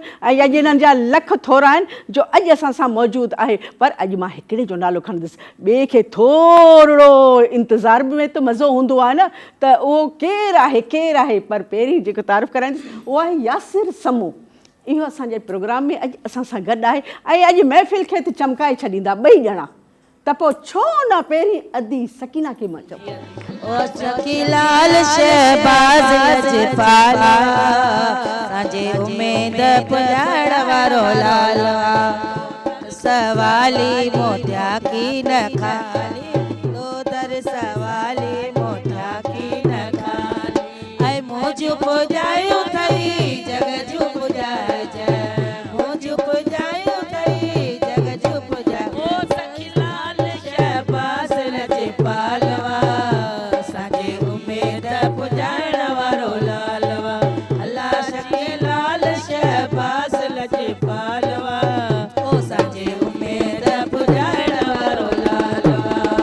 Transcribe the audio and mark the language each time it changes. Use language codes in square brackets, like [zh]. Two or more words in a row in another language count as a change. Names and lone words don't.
[sd] ऐं अॼु इन्हनि जा लख थोरा आहिनि जो अॼु असां सां मौजूदु आहे, पर अॼु मां हिकिड़े जो नालो खणंदसि, ॿिए खे थोरो इंतज़ार में त मज़ो हूंदो आहे न, त उहो केरु आहे केरु आहे, पर पहिरीं जेको तारीफ़ कराईंदसि उहो आहे यासिर समूह। इहो असांजे प्रोग्राम में अॼु असां सां गॾु आहे ऐं अॼु महफ़िल खे त चमकाए छॾींदा ॿई ॼणा, त पोइ छो न पहिरीं अदी सकीना खे मां चवां। सवाली मोतिया की न खाली, दो दर सवाली मोतिया की न खाली, ऐ मुझ पुजायो थई जग जो पुजाए जय, मुझ पुजायो थई जग जो पुजाए। ओ सखी लाल शहबाज रजे पालवा, साजे उमेद पुजाइण वारो लालवा, अल्लाह सखी लाल शहबाज रजे पालवा, ओ साजे उमेद पुजाइण वारो लालवा।